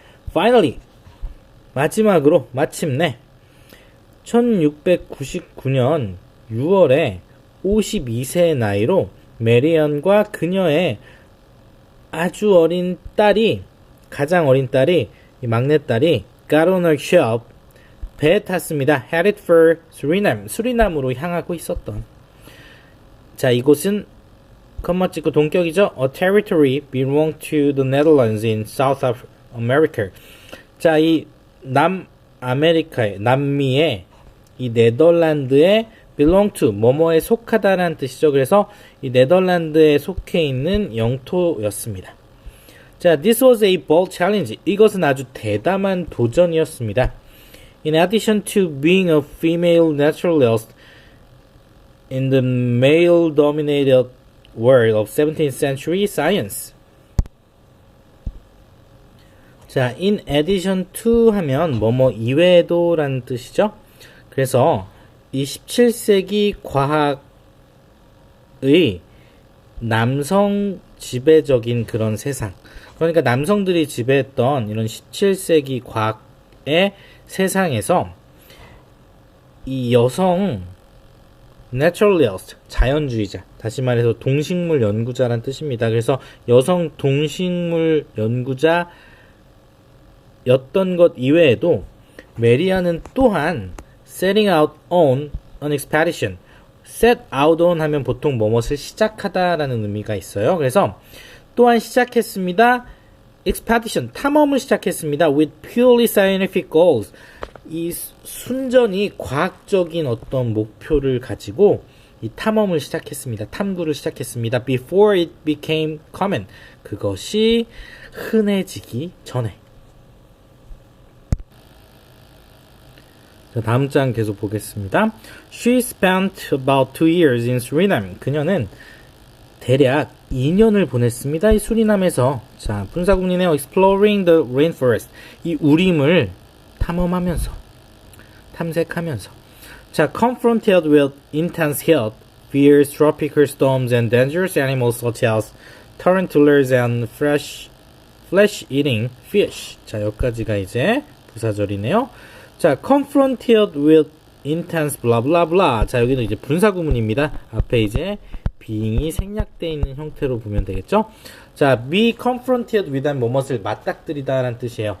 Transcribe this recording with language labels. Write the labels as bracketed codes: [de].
[en] Finally, [ko] 마지막으로, 마침내 1699년 6월에 52세의 나이로 메리언과 그녀의 아주 어린 딸이, 가장 어린 딸이, 이 막내딸이 가로널 쉐업 배에 탔습니다. [en] Headed for Suriname, [ko] 수리남으로 향하고 있었던. 자, 이곳은 컴마 찍고 동격이죠. [en] A territory belonging to the Netherlands in South America. [ko] 자, 이 남아메리카의, 남미의 이 네덜란드에 [en] belong to, [ko] 뭐뭐에 속하다라는 뜻이죠. 그래서 이 네덜란드에 속해 있는 영토였습니다. [en] 자, this was a bold challenge. [ko] 이것은 아주 대담한 도전이었습니다. [en] In addition to being a female naturalist in the male-dominated world of 17th century science. [ko] 자, [en] in addition to [ko] 하면 뭐뭐 이외에도 라는 뜻이죠. 그래서 이 17세기 과학의 남성 지배적인 그런 세상, 그러니까 남성들이 지배했던 이런 17세기 과학의 세상에서 이 여성 naturalist, 자연주의자, 다시 말해서 동식물 연구자란 뜻입니다. 그래서 여성 동식물 연구자의 였던 것 이외에도 메리안은 또한 [en] setting out on an expedition. set out on [ko] 하면 보통 뭐뭇을 시작하다라는 의미가 있어요. 그래서 또한 시작했습니다. expedition, 탐험을 시작했습니다. [en] with purely scientific goals. [ko] 이 순전히 과학적인 어떤 목표를 가지고 이 탐험을 시작했습니다. 탐구를 시작했습니다. [en] before it became common. [ko] 그것이 흔해지기 전에. 자, 다음 장 계속 보겠습니다. [en] She spent about 2 years in Suriname. [ko] 그녀는 대략 2년을 보냈습니다. 이 수리남에서. 자, 분사구문이네요. [en] Exploring the rainforest. [ko] 이 우림을 탐험하면서, 탐색하면서. [en] 자, confronted with intense heat, fierce tropical storms and dangerous animals such as tarantulas and flesh-eating fish. [ko] 자, 여기까지가 이제 부사절이네요. [en] 자, confronted with intense blah blah blah. [ko] 자, 여기는 이제 분사구문입니다. 앞에 이제 being이 생략되어 있는 형태로 보면 되겠죠. 자, [en] be confronted with [ko] 한 뭐뭇을 맞닥뜨리다 라는 뜻이에요.